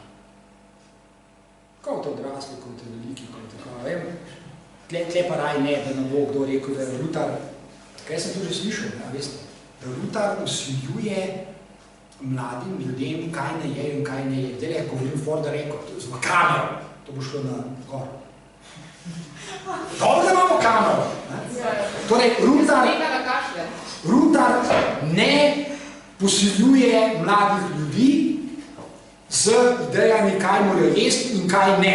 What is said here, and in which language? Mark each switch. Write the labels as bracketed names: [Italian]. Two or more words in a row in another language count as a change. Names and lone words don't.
[Slovenian] Kot odrasli, kot veliki, kot tako, vem. Tle pa raj ne, da nam bo kdo rekel, da je Rutar, kaj sem to že slišal, veste, da Rutar vsiljuje mladim ljudem, kaj ne je in kaj ne je. Zdaj le, govorim [English] for the record, [Slovenian] z kamero, to bo šlo na gor. Dobro, da imamo kamero. Torej, Rutar ne posiljuje mladih ljudi z idejami, kaj morajo jesti in kaj ne.